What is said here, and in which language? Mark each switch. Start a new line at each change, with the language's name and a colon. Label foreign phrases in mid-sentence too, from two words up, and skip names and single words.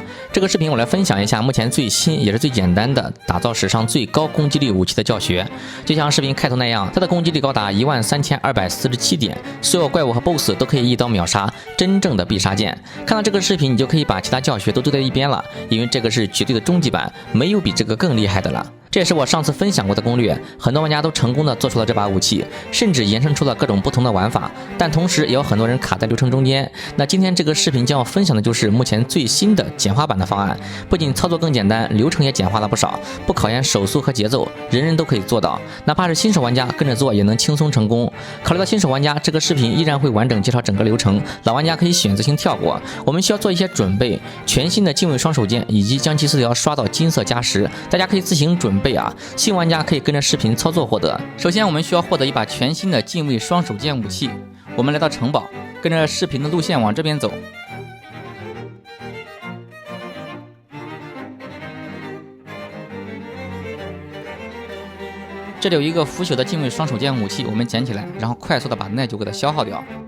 Chinese: 這個視頻我來分享一下目前最新也是最簡單的打造史上最高攻擊力武器的教學。就像視頻開頭那樣，它的攻擊力高達13247點，所有怪物和 BOSS 都可以一刀秒殺，真正的必殺剑。看到這個視頻，你就可以把其他教學都丟在一邊了，因為這個是絕對的終極版，沒有比這個更厲害的了。這也是我上次分享過的攻略，很多玩家都成功的做出了這把武器，甚至延伸出了各種不同的玩法，但同時也有很多人卡在流程中间。那今天这個視頻將要分享的就是目前最新的簡化版的方案，不僅操作更簡單，流程也簡化了不少，不考驗手速和節奏，人人都可以做到，哪怕是新手玩家跟着做也能輕鬆成功。考慮到新手玩家，這個視頻依然會完整介紹整個流程，老玩家可以選擇性跳過。我們需要做一些準備，全新的近位双手劍以及将其4條刷到金色加10，大家可以自行準備啊，新玩家可以跟着视頻操作獲得。首先我們需要获得一把全新的近位双手剑武器，我们来到城堡，跟着视頻的路線往這邊走。這裡有一個腐朽的近位雙手劍武器，我們撿起來，然後快速的把耐久給它消耗掉。